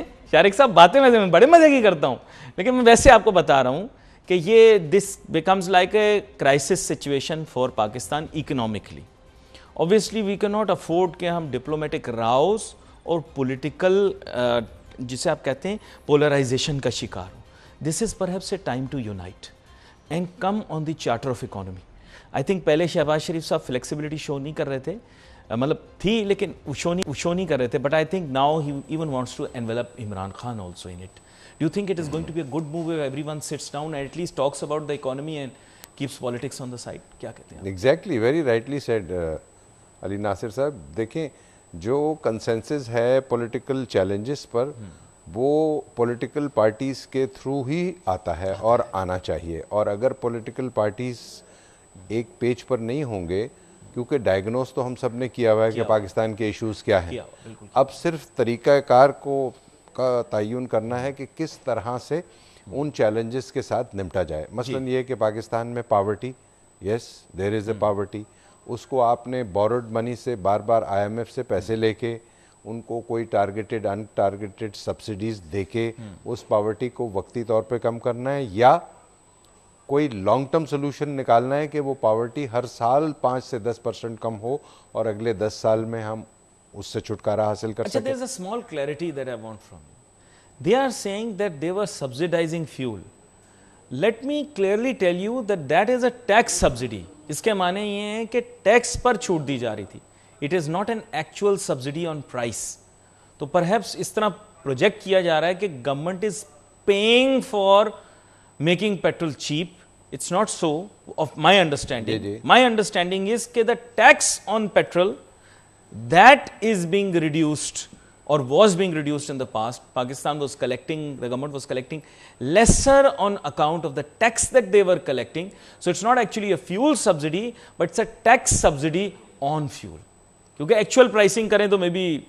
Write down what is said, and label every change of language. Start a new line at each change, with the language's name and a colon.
Urdu: شارق صاحب باتیں میں بڑے مزے کی کرتا ہوں, لیکن میں ویسے آپ کو بتا رہا ہوں کہ
English: یہ this becomes like a crisis situation for Pakistan economically. obviously we cannot afford
Urdu: کہ ہم ڈپلومیٹک راؤز اور پولیٹیکل جسے آپ کہتے ہیں پولرائزیشن کا شکار ہوں.
English: This is perhaps a time to unite and come on the charter of economy. I think
Urdu: پہلے شہباز شریف صاحب فلیکسیبلٹی شو نہیں کر رہے تھے, مطلب تھی لیکن وہ شو نہیں کر رہے تھے.
English: But I think now he even wants to involve Imran Khan also in it. Do you think it is going to be a good move if everyone sits down and at least talks about the economy and keeps politics on the side?
Urdu: کیا کہتے ہیں؟
English: Exactly, very rightly said Ali Nasir صاحب.
Urdu: دیکھیں جو consensus ہے political challenges پر وہ political parties کے through ہی آتا ہے اور آنا چاہیے. اور اگر پولیٹیکل پارٹیز ایک پیج پر نہیں ہوں گے, کیونکہ ڈائگنوز تو ہم سب نے کیا ہوا ہے کہ پاکستان کے ایشوز کیا ہیں, اب صرف طریقہ کار کا تعین کرنا ہے کہ کس طرح سے ان چیلنجز کے ساتھ نمٹا جائے. مثلاً یہ کہ پاکستان میں پاورٹی,
English: yes there is a poverty,
Urdu: اس کو آپ نے بورڈ منی سے بار بار IMF سے پیسے لے کے ان کو کوئی ٹارگیٹڈ ان ٹارگیٹڈ سبسڈیز دے کے اس پاورٹی کو وقتی طور پہ کم کرنا ہے, یا کوئی لانگ ٹرم سلوشن نکالنا ہے کہ وہ پاورٹی ہر سال 5 سے 10% کم ہو اور اگلے 10 سال میں ہم اس سے چھٹکارا حاصل کر سکیں.
English: There is a small clarity that I want from you. They are saying that they were subsidizing fuel. Let me clearly tell you that that is a tax subsidy.
Urdu: اس کے معنی یہ ہیں کہ ٹیکس پر چھوٹ دی جا رہی تھی.
English: It is not an actual subsidy on price.
Urdu: تو perhaps اس طرح پروجیکٹ کیا جا رہا ہے کہ government
English: is paying for making petrol cheap. It's not so of my understanding. My understanding is that the tax on petrol that is being reduced or was being reduced in the past. Pakistan was collecting, the government was collecting lesser on account of the tax that they were collecting. So it's not actually a fuel subsidy, but it's a tax subsidy on fuel.
Urdu: کیونکہ actual pricing کریں تو میں بھی